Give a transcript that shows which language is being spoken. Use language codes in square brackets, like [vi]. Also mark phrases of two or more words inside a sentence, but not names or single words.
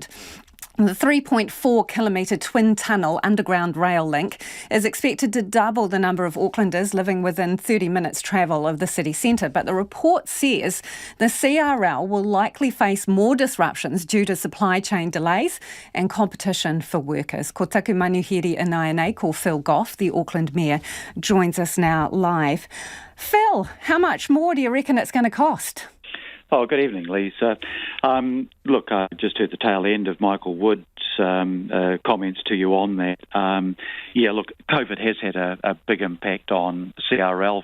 [en] The 3.4 kilometre twin tunnel underground rail link is expected to double the number of Aucklanders living within 30 minutes travel of the city centre. But the report says the CRL will likely face more disruptions due to supply chain delays and competition for workers. [mi] Ko taku manuhiri inai ko [en] Phil Goff, the Auckland Mayor, joins us now live. Phil, how much more do you reckon it's going to cost? Oh, good evening, Lisa. Look, I just heard the tail end of Michael Wood's comments to you on that. Look, COVID has had a big impact on CRL.